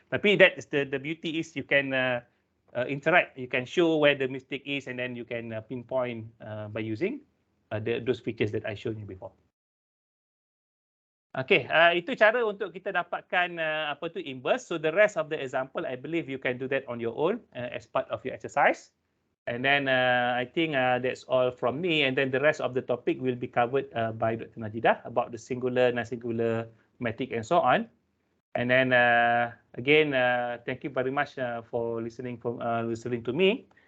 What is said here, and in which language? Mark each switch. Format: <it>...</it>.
<ms>Tapi</ms> <en>that is the beauty is you can interact, you can show where the mistake is and then you can pinpoint by using those features that I showed you before.</en> <ms>Okay, itu cara untuk kita dapatkan inverse.</ms> <en>So the rest of the example, I believe you can do that on your own as part of your exercise. And then I think that's all from me. And then the rest of the topic will be covered by Dr. Najidah about the singular, non-singular, metric and so on. And then again, thank you very much for listening to me.</en>